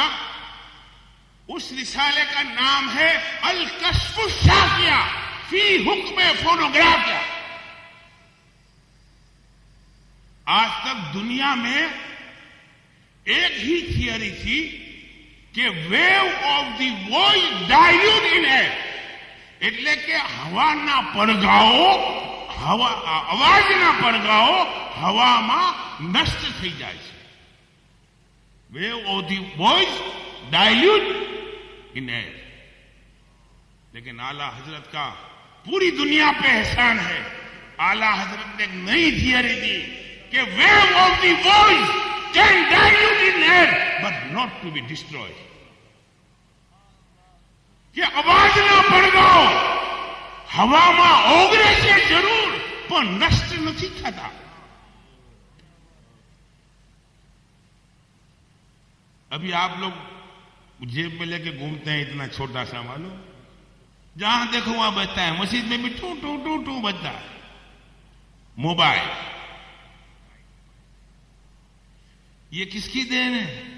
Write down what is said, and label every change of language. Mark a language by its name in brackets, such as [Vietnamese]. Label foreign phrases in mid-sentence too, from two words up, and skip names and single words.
[Urdu] اس رسالے کا نام ہے الکشف الشافیہ فی حکم فونوگرافیا. آج تک دنیا میں ایک ہی تھیوری تھی کہ [English] wave of the voice dilute in air, [Gujarati] એટલે કે હવા ના પડઘાઓ, અવાજ ના પડઘાઓ હવામાં નષ્ટ થઈ જાય છે. [English] wave of the voice dilute in air. [Urdu] لیکن اعلی حضرت کا پوری دنیا پہ احسان ہے. اعلی حضرت نے ایک نئی تھیوری دی کہ [English] wave of the voice can dilute in air but not to be destroyed. [Gujarati] کہ અવાજ ના પડઘાઓ હવામાં ઓગળે છે જરૂર પણ નષ્ટ નથી થતા. [Urdu] ابھی آپ لوگ جیب میں لے کے گھومتے ہیں اتنا چھوٹا سا معلوم, جہاں دیکھو وہاں بجتا ہے. مسجد میں بھی ٹو ٹو ٹو ٹو بجتا ہے. موبائل یہ کس کی دین ہے؟